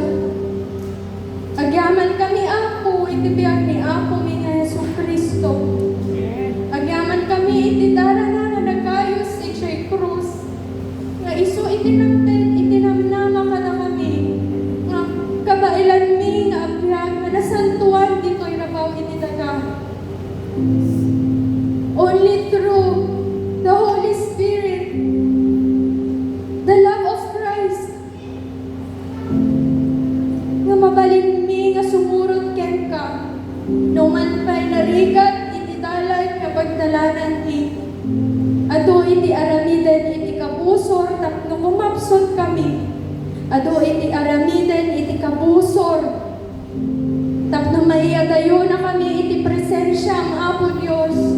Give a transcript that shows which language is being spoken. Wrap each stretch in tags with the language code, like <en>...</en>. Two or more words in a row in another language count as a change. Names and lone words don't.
<ilo>Agyaman kami, Apo, iti biyag ni Apo mi nga Yesu Kristo. Agyaman kami, iti darana nga nagayos iti krus. Nga iso iti namten, iti namnama ka na kami. Nga kabailan mi nga abiyag, nga nasantuan dito'y rabaw iti daga.</ilo> <en>Only through the Holy Spirit, the love of Christ,</en> <ilo>nga mabalin mi nga sumurot ken ka, no man pa'y narigat iti dalan nga pagdalanan mi. Ado iti aramiden iti kabusor tapno kumapsot kami. Ado iti aramiden iti kabusor tapno maiyadayo na kami iti presensya ang Apo Diyos.</ilo>